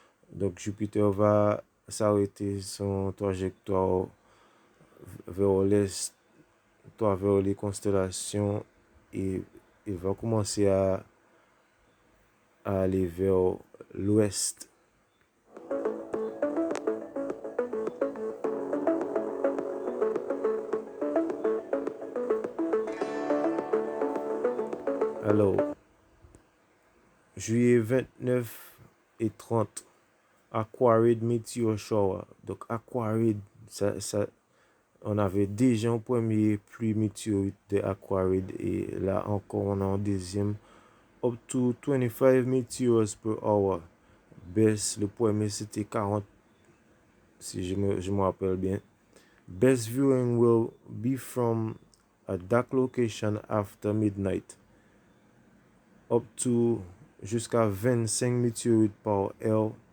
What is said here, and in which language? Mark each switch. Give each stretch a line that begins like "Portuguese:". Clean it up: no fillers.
French: Donc Jupiter va s'arrêter son trajectoire vers l'est, vers les constellations, et il va commencer à aller vers l'ouest. Alors, juillet 29 et 30, Aquaride Meteor Shower. Donc, Aquaride, on avait déjà un premier pluie météorite de Aquaride, et là encore, on a un deuxième.
English: Up to 25 meteors per hour. Best,
French: le premier c'était 40, si je me rappelle bien.
English: Best viewing will be from a dark location after midnight. Up to
French: jusqu'à 25 météorites par heure.